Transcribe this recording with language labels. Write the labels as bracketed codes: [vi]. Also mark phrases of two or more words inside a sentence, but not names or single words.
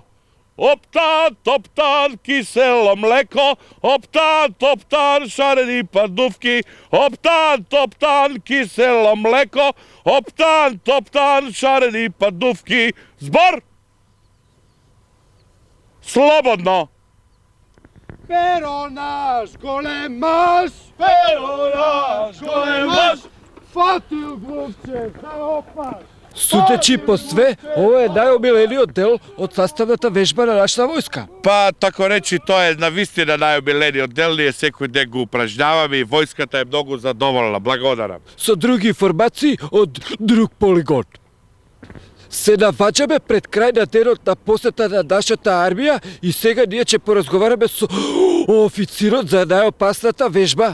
[mk] Оптан, топтан, кисело млеко, оптан, топтан, шарени падувки, оптан, топтан, кисело млеко, оптан, топтан, шарени падувки. Збор! Слободно! Перо наш големаш, перо наш големаш, фатил глупче, заопаш. Судечи по све, ова е најомилениот дел од sastavната вежба на нашата војска. Па, тако речи, тоа е навистина најомилениот дел, ние секој ден го упражняваме и војската е многу задоволна. Благодарам. Со други информации од друг полигон. Се наваѓаме пред крај на денот на посета на нашата армија и сега ние ќе поразговараме со официрот за најопасната вежба.